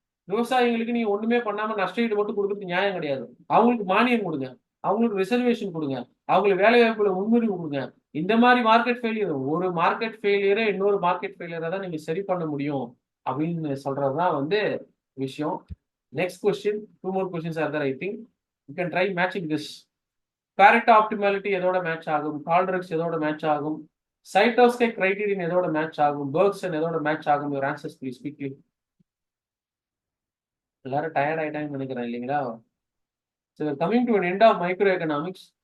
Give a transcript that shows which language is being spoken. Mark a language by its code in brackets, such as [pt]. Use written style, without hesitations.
[ta] விவசாயிகளுக்கு நீங்க ஒண்ணுமே பண்ணாம நஷ்டஈடு மட்டும் கொடுக்கறது நியாயம் கிடையாது. அவங்களுக்கு மானியம் கொடுங்க, அவங்களுக்கு ரிசர்வேஷன் கொடுங்க, அவங்களுக்கு வேலை வாய்ப்புல முன்னுரிமை கொடுங்க. இந்த மாதிரி மார்க்கெட் ஃபெயிலியர், ஒரு மார்க்கெட் ஃபெயிலியரை இன்னொரு மார்க்கெட் ஃபெயிலியரை தான் நீங்க சரி பண்ண முடியும் அப்படின்னு சொல்றதுதான் வந்து விஷயம். [en] Next question, 2 more questions are there I think. You can try matching this. [ta] பேரட்டோ optimality எதோட மேட்ச் ஆகும்? கால்ட்ரிக்ஸ் எதோட மேட்ச் ஆகும்? சைட்டோஸ்கே கிரைட்டீரியன் எதோட மேட்ச் ஆகும்? பெர்க்சன் எதோட மேட்ச் ஆகும்? [en] Your answers please quickly. [ta] எல்லாரும் டயர்ட் ஆயிட்டாங்கன்னு நினைக்கிறேன் இல்லைங்களா? [en] So coming to an end of microeconomics.